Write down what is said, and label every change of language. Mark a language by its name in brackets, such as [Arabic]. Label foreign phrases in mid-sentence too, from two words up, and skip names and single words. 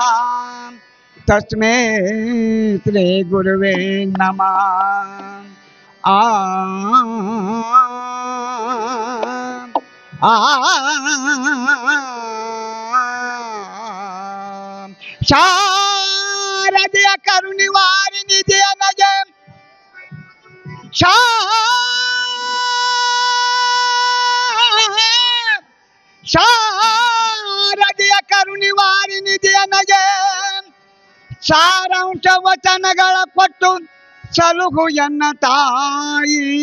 [Sanskrit] तस्मै श्री गुरुवे नमः। शारदीय करुणिवारिणि जय जय ಶಾರದೀಯ ಕರುಣಿವಾರಿಣಿ ಜಯ ಜಯ [Kannada] ಸಾರಾಂಶ ವಚನಗಳ ಕೊಟ್ಟು ಸಲುಹು ಎನ್ನ ತಾಯಿ